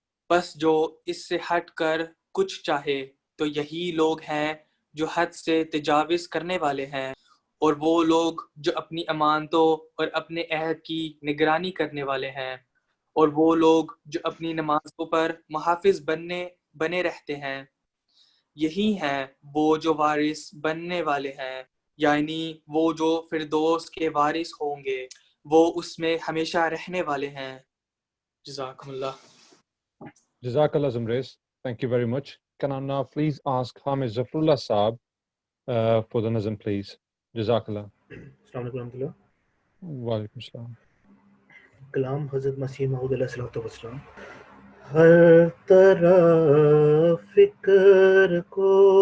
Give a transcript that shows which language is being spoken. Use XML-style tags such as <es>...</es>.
<ur>پس جو اس سے ہٹ کر کچھ چاہے تو یہی لوگ ہیں جو حد سے تجاوز کرنے والے ہیں، اور وہ لوگ جو اپنی امانتوں اور اپنے عہد کی نگرانی کرنے والے ہیں، اور وہ لوگ جو اپنی نمازوں پر محافظ بنے رہتے ہیں، یہی ہیں وہ جو وارث بننے والے ہیں، یعنی وہ جو فردوس کے وارث ہوں گے، وہ اس میں ہمیشہ رہنے والے ہیں۔ جزاکم اللہ۔</ur> <en>Jazakallah Zumrais. Thank you very much. Can I now please ask Hamid Zafrullah Saab for the Nazam, please? Jazakallah.</en> <ar>السلام علیکم ورحمۃ اللہ۔ Walaikum Assalam.</ar> <ur>کلام حضرت مسیح موعود علیہ الصلوۃ والسلام۔ ہر طرح فکر کو</ur>